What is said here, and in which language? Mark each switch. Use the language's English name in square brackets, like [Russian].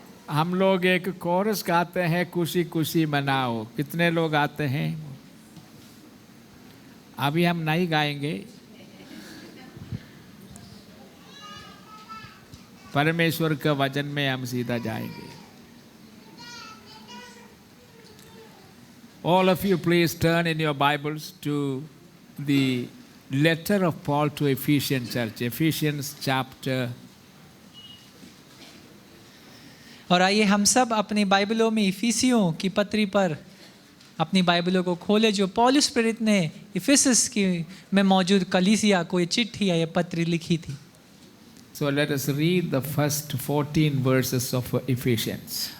[Hindi] हम लोग एक कोरस गाते हैं, खुशी खुशी मनाओ। कितने लोग आते हैं? अभी हम नहीं गाएंगे, परमेश्वर के वचन में हम सीधा जाएंगे। [English] All of you please turn in your Bibles to the letter of Paul to Ephesians church, Ephesians chapter। [Hindi] और आइए हम सब अपनी बाइबलों में इफिसियों की पत्री पर अपनी बाइबलों को खोले, जो पौलुस प्रेरित ने इफिसस की में मौजूद कलीसिया को ये चिट्ठी या ये पत्री लिखी थी। [English] So let us read the first 14 verses of Ephesians.